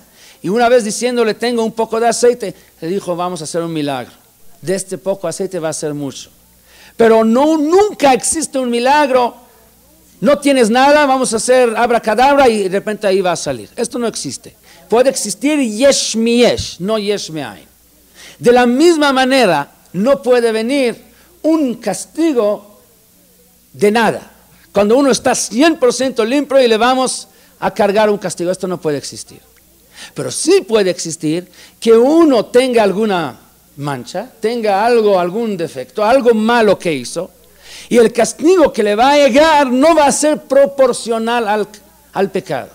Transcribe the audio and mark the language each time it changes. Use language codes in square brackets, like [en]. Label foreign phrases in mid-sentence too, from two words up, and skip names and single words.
[es] Y una vez diciéndole tengo un poco de aceite, le dijo vamos a hacer un milagro. De este poco aceite va a ser mucho. Pero nunca existe un milagro. No tienes nada, vamos a hacer abracadabra y de repente ahí va a salir. Esto no existe. Puede existir [he] יש מיש, [es] no [he] יש מאין. [es] De la misma manera, no puede venir un castigo de nada. Cuando uno está 100% limpio y le vamos a cargar un castigo, esto no puede existir. Pero sí puede existir que uno tenga alguna mancha, tenga algún defecto, algo malo que hizo, y el castigo que le va a llegar no va a ser proporcional al pecado.